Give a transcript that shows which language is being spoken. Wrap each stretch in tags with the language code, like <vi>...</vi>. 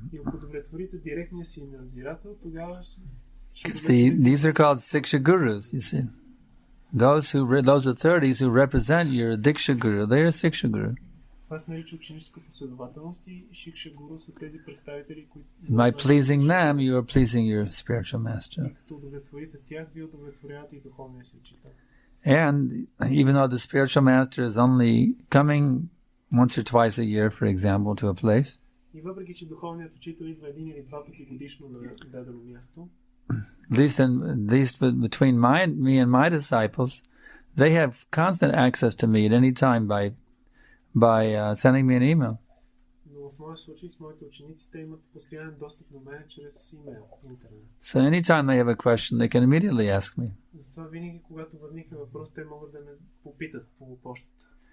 <bg>И ако удовлетворите директния си надзирател, тогава</bg> <en>these are called Siksha Gurus, you see. Those authorities who represent your Diksha Guru, they are Siksha Guru.</en> <bg>Това се нарича ученическа последователност и Шикша Гуру са тези представители, които...</bg> <en>By pleasing them, you are pleasing your spiritual master.</en> <bg>И като удовлетворите тях, вие удовлетворявате и духовния си учител.</bg> <en>And even though the spiritual master is only coming once or twice a year, for example, to a place,</en> <bg>и въпреки че духовният учител идва един или два пъти годишно на дадено място,</bg> <en>at least between me and my disciples, they have constant access to me at any time by sending me an email.</en> <bg>Но в моя случай с моите ученици, те имат постоянен достъп до мен чрез имейл, интернет.</bg> <en>So anytime they have a question, they can immediately ask me.</en> <bg>Затова винаги, когато възникне въпрос, те могат да ме попитат по почтата.</bg>